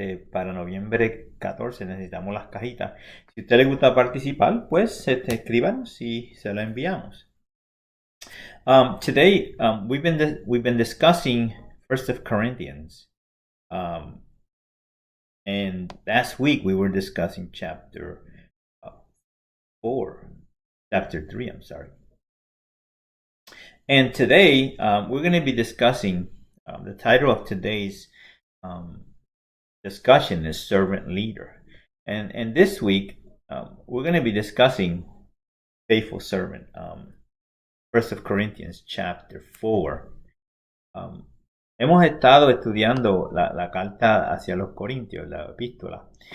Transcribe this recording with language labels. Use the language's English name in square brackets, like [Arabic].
[Spanish] Para noviembre 14 necesitamos las cajitas. Si a usted le gusta participar, pues escríbanos y se lo enviamos. [English] Today we've been discussing First of Corinthians, and last week we were discussing chapter 3. I'm sorry. And today we're going to be discussing the title of today's discussion is servant leader, and this week we're going to be discussing faithful servant. First of Corinthians chapter 4. [Spanish] Hemos estado estudiando la carta hacia los Corintios, la epístola.